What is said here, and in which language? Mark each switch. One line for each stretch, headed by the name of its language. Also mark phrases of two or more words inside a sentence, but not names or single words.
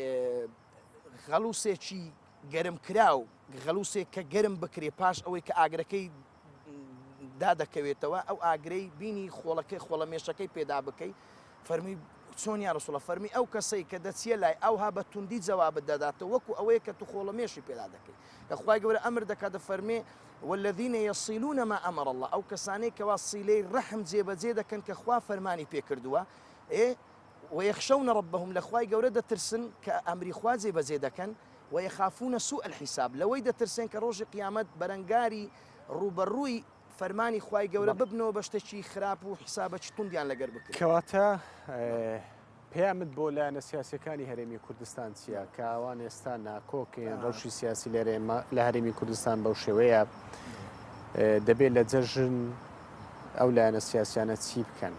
Central Kurdish: غەڵوسێکی گەرم کراو غەڵوسێک کە گەرم بکرێ پاش ئەوەی کە ئاگرەکەی دادەکەوێتەوە ئەو ئاگرەی بینی خۆڵەکەی خۆڵەمێشەکەی پێدا بکەی فەرمی چۆن یا ڕەسوڵە فەرمی ئەو کەسەی کە دەچیە لای ئەوها بە توندی جەوابت دەداتەوە وەکو ئەوەیە کە تو خۆڵەمێشی پێدا دەکەی کە خوای گەورە ئەمر دەکات دەفەرمێ
Arabic: والذین یصلون ما ئەمر الله
Central Kurdish: ئەو کەسانەی کەوا سیلەی ڕەحم جێبەجێ دەکەن کە خوا فەرمانی پێکردووە
Arabic: ويخشون ربهم
Central Kurdish: لخواي گەورە دەترسن کە ئەمری خوا جێبەجێ دەکەن
Arabic: ويخافون سوء الحساب
Central Kurdish: لەوەی دەترسن کە ڕۆژی قیامەت بەرەنگاری ڕوبەڕووی فەرمانی خوای گەورە ببنەوە بە شتێکی خراپ و حسابەکی توندیان لەگەر بکرێت کەواتە پێیامت بۆ لایەنە سیاسەکانی هەرێمی کوردستان چییە کە ئەوان ئێستا ناکۆکێن ڕەوشی سیاسی لە هەرێمی کوردستان بەو شێوەیە دەبێت لە جەژن ئەو لایەنە سیاسیانە چی بکەن